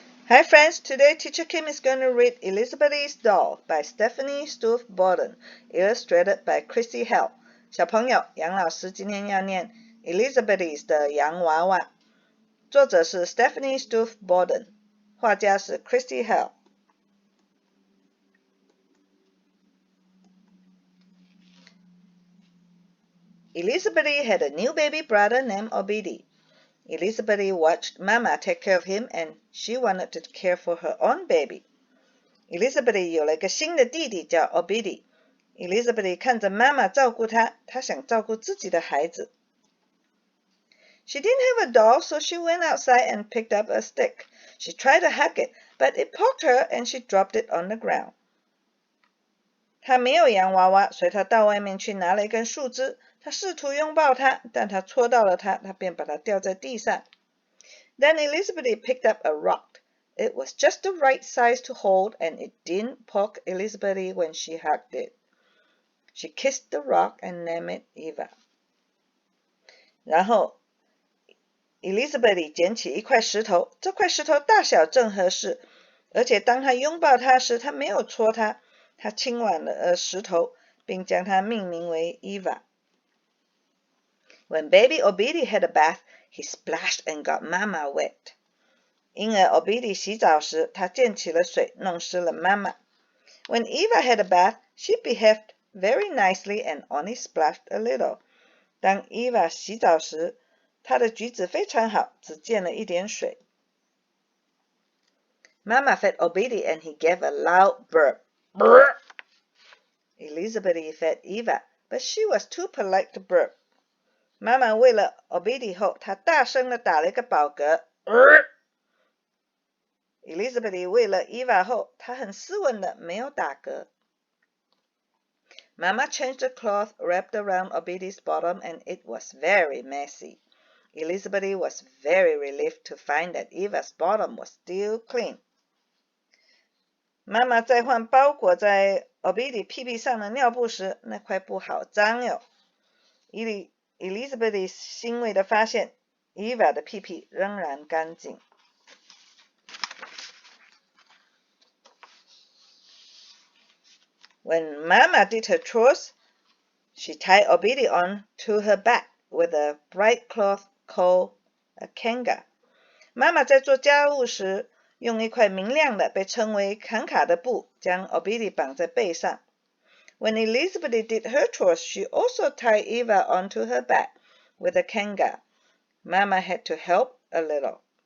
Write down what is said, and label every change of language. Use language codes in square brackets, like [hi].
[en] Hi friends, today teacher Kim is going to read Elizabeti's Doll by Stephanie Stouff Borden, illustrated by Christy Hell. [zh] 小朋友，杨老师今天要念 Elizabeti 的洋娃娃，作者是 Stephanie Stouff Borden， 画家是 Christy Hell。 [en] Elizabeti had a new baby brother named Obedi. Elizabeti watched Mama take care of him and she wanted to care for her own baby. [zh] Elizabeti 有了一个新的弟弟叫 Obedi. Elizabeti 看着妈妈照顾他，她想照顾自己的孩子。 [en] She didn't have a doll, so she went outside and picked up a stick. She tried to hug it, but it poked her and she dropped it on the ground. [zh] 她没有洋娃娃，所以她到外面去拿了一根树枝。她试图拥抱它，但她戳到了它，她便把它掉在地上。 [en] Then Elizabeti picked up a rock. It was just the right size to hold, and it didn't poke Elizabeti when she hugged it. She kissed the rock and named it Eva. [zh] 然后 Elizabeti 捡起一块石头，这块石头大小正合适，而且当她拥抱它时，她没有戳它，她亲吻了石头，并将它命名为 Eva。 [en] When baby Obedi had a bath, he splashed and got Mama wet. [zh] 婴儿 Obedi 洗澡时，他溅起了水，弄湿了妈妈。 [en] When Eva had a bath, she behaved very nicely and only splashed a little. [zh] 当 Eva 洗澡时，她的举止非常好，只溅了一点水。 [en] Mama fed Obedi and he gave a loud burp. Brr! Elizabeti fed Eva, but she was too polite to burp. [zh] 妈妈喂了 Obedi 后，她大声地打了一个饱嗝。 Elizabeti 喂了 Eva 后，她很斯文的没有打嗝。 [en] Mama changed the cloth wrapped around Obedi's bottom and it was very messy. Elizabeti was very relieved to find that Eva's bottom was still clean. [zh] 妈妈在换包裹在 Obedi 屁屁上的尿布时，那块布好脏哟。 Elizabeti 欣慰地发现 Eva 的屁屁仍然干净。 [en] When Mama did her chores, she tied Obedi on to her back with a bright cloth called a kanga. [zh] 妈妈在做家务时，用一块明亮的被称为坎卡的布将 Obedi 绑在背上。 [en] When Elizabeti did her chores, she also tied Eva onto her back with a kanga. Mama had to help a little.